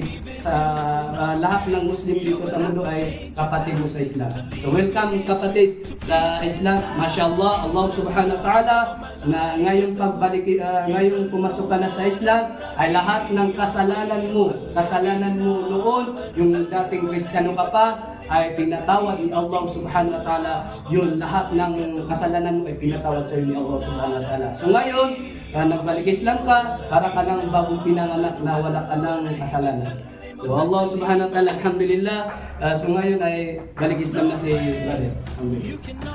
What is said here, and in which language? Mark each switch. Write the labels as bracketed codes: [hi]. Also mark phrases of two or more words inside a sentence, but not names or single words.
[tl] Sa lahat ng Muslim dito sa mundo ay kapatid mo sa Islam. So welcome kapatid sa Islam. Mashallah, Allah [ar] سبحانه وتعالى [tl] na ngayong ngayong pumasok ka na sa Islam ay lahat ng kasalanan mo noon, yung dating Kristiyano ka pa, ay pinatawad ni Allah [ar] سبحانه وتعالى. [tl] Yun, lahat ng kasalanan mo ay pinatawad sa iyo ni Allah [ar] سبحانه وتعالى. [tl] So ngayon, nagbalik Islam ka, para ka ng bagong pinanganak na wala ka ng kasalanan. So Allah [ar] سبحانه وتعالى, [tl] alhamdulillah. So ngayon ay balik Islam na si brother. Alhamdulillah.